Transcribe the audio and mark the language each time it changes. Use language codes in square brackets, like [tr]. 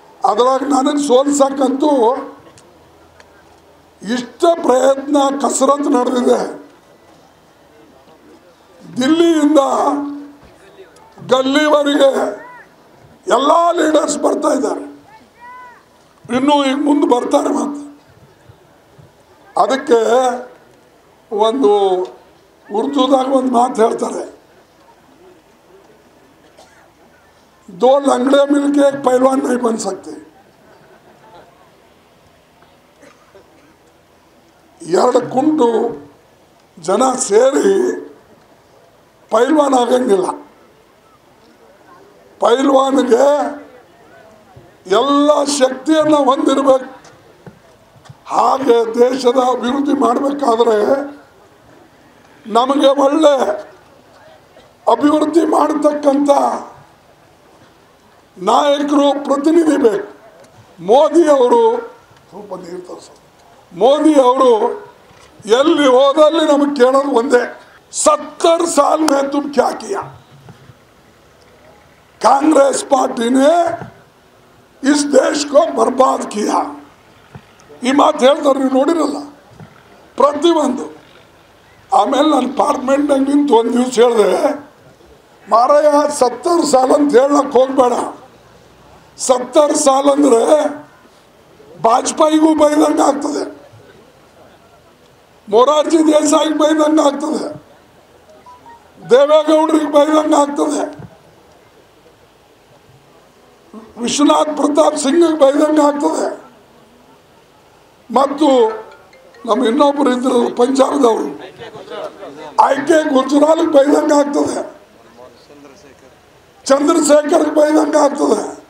[kn] ಅದರಾಗ ನನಗೆ ಸೋಲ್ಸಕ್ಕಂತೂ ಇಷ್ಟ ಪ್ರಯತ್ನ ಕಸರತ್ತು ನಡೆದಿದೆ. ದಿಲ್ಲಿಯಿಂದ ಗಲ್ಲಿವರೆಗೆ ಎಲ್ಲ ಲೀಡರ್ಸ್ ಬರ್ತಾ ಇದ್ದಾರೆ, ಇನ್ನೂ ಈಗ ಮುಂದೆ ಬರ್ತಾರೆ. ಮತ್ತು ಅದಕ್ಕೆ ಒಂದು ಉರ್ದುದಾಗ ಒಂದು ಮಾತು ಹೇಳ್ತಾರೆ, [hi] दो लंगड़े मिलके एक पहलवान नहीं बन सकते. [kn] ಎರಡು ಕುಂಟು ಜನ ಸೇರಿ ಪೈಲ್ವಾನ್ ಆಗಂಗಿಲ್ಲ. ಪೈಲ್ವಾನ್ಗೆ ಎಲ್ಲ ಶಕ್ತಿಯನ್ನು ಹೊಂದಿರಬೇಕು. ಹಾಗೆ ದೇಶದ ಅಭಿವೃದ್ಧಿ ಮಾಡಬೇಕಾದ್ರೆ ನಮಗೆ ಒಳ್ಳೆ ಅಭಿವೃದ್ಧಿ ಮಾಡತಕ್ಕಂಥ ನಾಯಕರು, ಪ್ರತಿನಿಧಿ ಬೇಕು. ಮೋದಿಯವರು ಸ್ವಲ್ಪ ನೀರು ತರಿಸ. ಮೋದಿಯವರು ಎಲ್ಲಿ ಹೋದಲ್ಲಿ ನಮಗೆ ಕೇಳೋದು ಒಂದೇ, [hi] 70 साल में तुम क्या किया? कांग्रेस पार्टी ने इस देश को बर्बाद किया. [kn] ಈ ಮಾತು ಹೇಳ್ತಾರೆ, ನೀವು ನೋಡಿರಲ್ಲ ಪ್ರತಿಯೊಂದು. ಆಮೇಲೆ ನಾನು ಪಾರ್ಲಿಮೆಂಟ್ನಾಗ ನಿಂತು ಒಂದು ದಿವಸ ಹೇಳಿದೆ, ಮಾರಾಯ 70 साल ಅಂತ ಹೇಳಕ್ಕೆ ಹೋಗಬೇಡ. 70 साल ಅಂದರೆ ವಾಜಪೇಯಿಗೂ ಬೈದಂಗೆ ಆಗ್ತದೆ, ಮೊರಾರ್ಜಿ ದೇಸಾಯಿಗೆ ಬೈದಂಗೆ ಆಗ್ತದೆ, ದೇವೇಗೌಡರಿಗೆ ಬೈದಂಗೆ ಆಗ್ತದೆ, ವಿಶ್ವನಾಥ್ ಪ್ರತಾಪ್ ಸಿಂಗ್ಗೆ ಬೈದಂಗೆ ಆಗ್ತದೆ, ಮತ್ತು ನಮ್ಮ ಇನ್ನೊಬ್ಬರು ಇದ್ರು ಪಂಜಾಬದವರು ಐಕೆ ಗುಜರಾಲ್ಗೆ ಬೈದಂಗೆ ಆಗ್ತದೆ, ಚಂದ್ರಶೇಖರ್ಗೆ ಬೈದಂಗೆ ಆಗ್ತದೆ.